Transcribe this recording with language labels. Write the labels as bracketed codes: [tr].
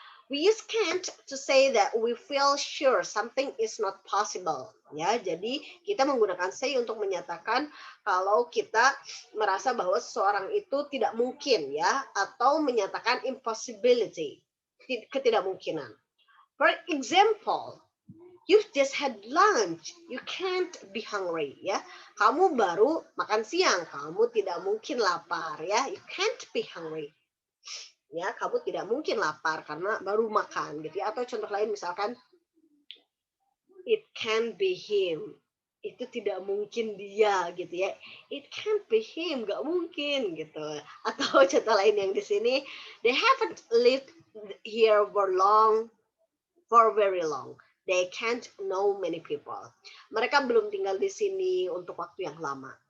[en] We use can't to say that we feel sure something is not possible. [id] Ya, jadi kita menggunakan say untuk menyatakan kalau kita merasa bahwa seseorang itu tidak mungkin, ya, atau menyatakan impossibility, ketidakmungkinan. [en] For example, you've just had lunch, you can't be hungry, ya. [id] Kamu baru makan siang, kamu tidak mungkin lapar, ya. You can't be hungry. Ya, kamu tidak mungkin lapar karena baru makan gitu ya. Atau contoh lain misalkan it can't be him. Itu tidak mungkin dia gitu ya. [en] It can't be him, nggak mungkin gitu. Atau contoh lain yang di sini, they haven't lived here for very long. They can't know many people. [id] Mereka belum tinggal di sini untuk waktu yang lama.